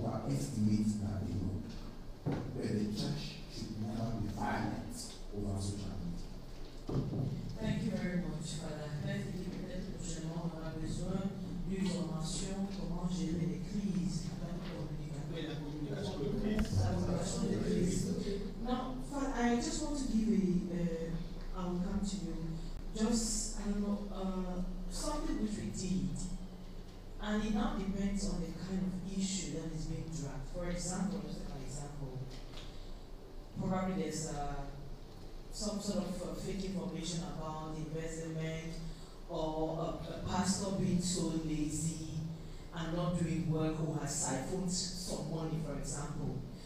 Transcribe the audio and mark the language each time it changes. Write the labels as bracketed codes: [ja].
[en] estimate that they know. But the church should never be violent over social media. Thank you very much, Father. [fr] Peut-être prochainement, on aura besoin d'une formation comment gérer les crises dans la communication des crises. [en] Now, Father, I just want to give I will come to you, just, I don't know, something which we did, and it now depends on the kind of issue that is being dragged. For example, just an example, probably there's some sort of fake information about investment, or a pastor being so lazy and not doing work, who has siphoned some money, for example.